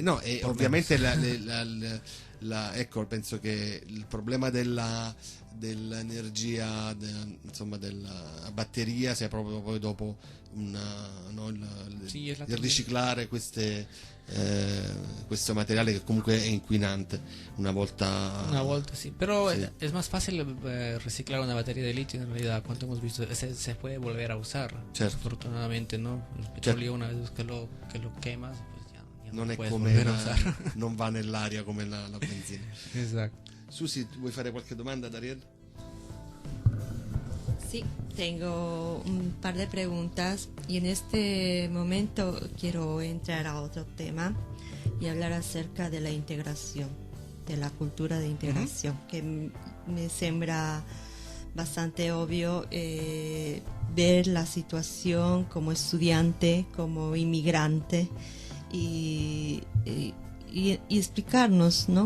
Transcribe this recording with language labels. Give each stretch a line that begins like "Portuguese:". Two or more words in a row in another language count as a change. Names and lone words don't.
Italian: ovviamente ecco, penso che il problema dell'energia, della batteria sia proprio poi dopo il riciclare questo materiale che comunque è inquinante una volta
Spanish: sí, pero sí. Es más fácil reciclar una batería de litio en realidad. Cuanto hemos visto se puede volver a usar, afortunadamente, ¿no? El petróleo una vez que lo quemas pues ya
Italian: non è come non va nell'aria come la benzina. Esatto. Susi, vuoi fare qualche domanda, Dariel?
Spanish: Sí, tengo un par de preguntas y en este momento quiero entrar a otro tema y hablar acerca de la integración, de la cultura de integración, que
Italian: me sembra
Spanish: bastante obvio ver la situación como estudiante, como inmigrante y explicarnos, ¿no?